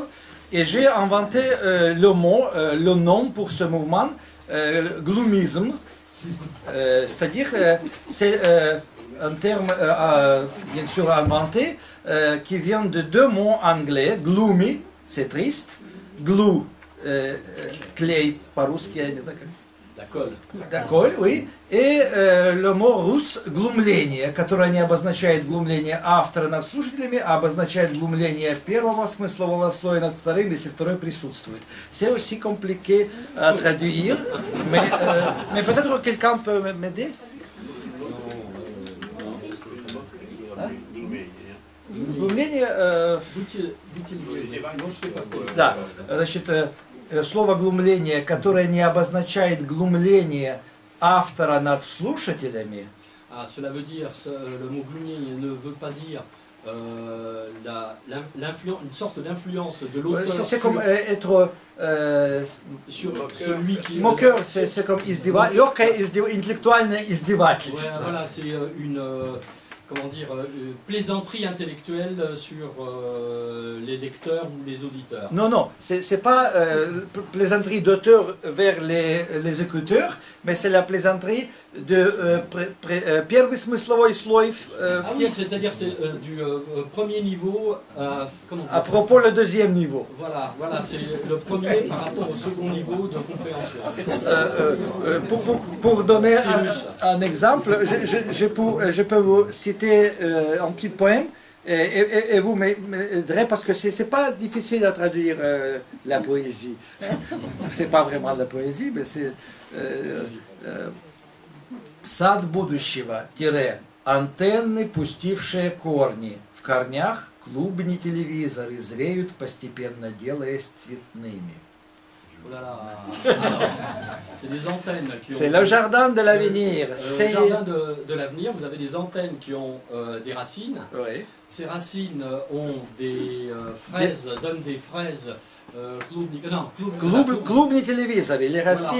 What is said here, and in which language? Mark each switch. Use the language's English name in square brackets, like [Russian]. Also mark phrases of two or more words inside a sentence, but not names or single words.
[French] Et j'ai inventé le nom pour ce mouvement, gloomisme, c'est-à-dire c'est un terme bien sûr inventé qui vient de deux mots anglais, gloomy, c'est triste, glue, [Russian] клей по-русски, я не знаю как. Доколь, [French] oui. [Russian] И [French] le mot russe [Russian] глумление, которое не обозначает глумление автора над слушателями, а обозначает глумление первого смыслового слоя над вторым, если второй присутствует. [French] C'est aussi compliqué à traduire, mais peut-être quelqu'un peut m'aider? [Russian] Глумление... Да, значит... Слово «глумление», которое не обозначает глумление автора над слушателями. [French] Cela veut dire, le mot gloomy ne veut pas dire une sorte d'influence de l'auteur c'est comme être sur celui qui... Moqueur, c'est comme [Russian] intellectuальное издевательство. [French] Voilà, c'est une... comment dire, plaisanterie intellectuelle sur les lecteurs ou les auditeurs. Non, non, c'est pas plaisanterie d'auteur vers les écouteurs, mais c'est la plaisanterie de [Russian] первый смысловой слой. [French] Oui, c'est-à-dire c'est du premier niveau à propos le deuxième niveau. Voilà, c'est le premier par rapport au second niveau de compréhension. Pour donner un exemple, je peux vous citer un petit poème et vous m'aiderez parce que c'est pas difficile à traduire la poésie. C'est pas vraiment de la poésie, mais c'est [Russian] сад будущего, антенны, пустившие корни. В корнях клубни телевизоры зреют, постепенно делаясь цветными. [French] C'est des antennes qui ont... C'est le jardin de l'avenir. Le jardin de l'avenir, vous avez des antennes qui ont des racines. Oui. Ces racines ont des fraises, donnent des fraises. [Russian] Клубни телевизоры, [French] les racines...